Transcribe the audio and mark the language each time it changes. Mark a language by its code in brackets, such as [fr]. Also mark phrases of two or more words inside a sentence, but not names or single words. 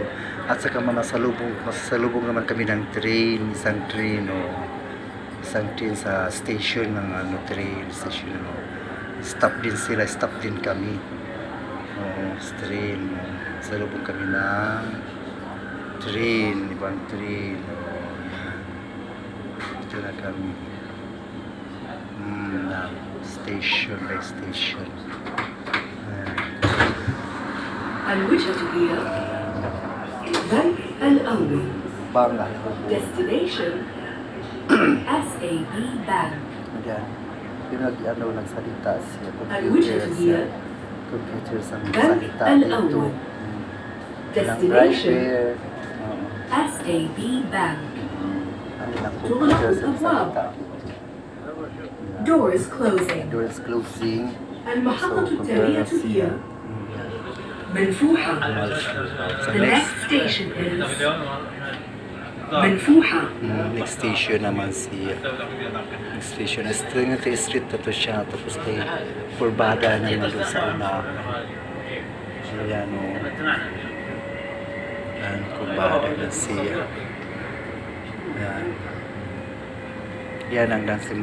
[tl] At saka masasalubong naman kami ng train, isang train sa station ng [en] train station. [tl] Stop din sila, stop din kami. Train. Salubong kami ng train, ibang train. Ito na kami. [en] Station by station. [ar] الوجهة هي البنك الأول. Bangal. [en] Destination SAB Bank. [tl] Ayan. Yung nagsalita siya. [ar] الوجهة هي [tl] Computer sa [ar] البنك [tl] nagsalita dito. [ar] الأول. Destination [en] Driver. SAB Bank. [tl] Ano lang [ar] تغلق [tl] computer sa [ar] الأبواب. [tl] nagsalita. [en] Doors closing. Door is closing. [ar] المحطة [tl] computer [ar] التالية هي [tl] siya. [ar] منفوحة. [tl] Sa [en] The next station is منفوحة. next station [tl] naman siya. [en] Next station. [tl] Street na to siya. Tapos kay kurbada na yun doon sa una. Ayan o. Ayan, kurbada na siya. Ayan. Yan ang dansi.